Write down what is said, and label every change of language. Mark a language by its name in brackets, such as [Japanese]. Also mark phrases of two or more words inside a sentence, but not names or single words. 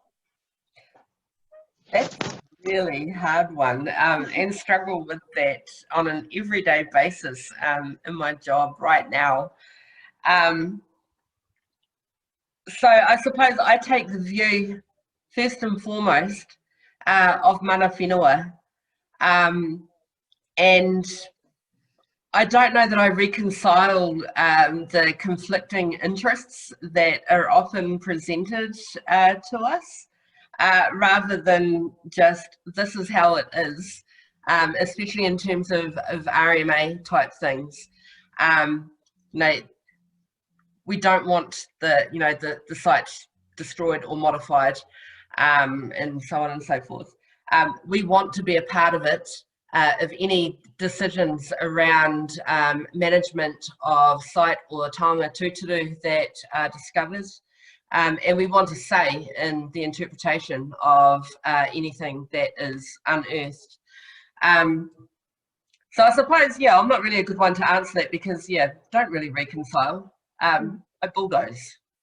[English] That's a really hard one, and struggle with that on an everyday basis in my job right now. So I suppose I take the view, first and foremost, of [Māori] mana whenua, [English] and I don't know that I reconcile the conflicting interests that are often presented to us, rather than just this is how it is, especially in terms of RMA type things. We don't want the site destroyed or modified, and so on and so forth. We want to be a part of it, of any decisions around management of site or [Māori] taonga tūturu [English] that are discovered, and we want to say in the interpretation of anything that is unearthed. So I suppose, I'm not really a good one to answer that because, don't really reconcile. I bulldoze.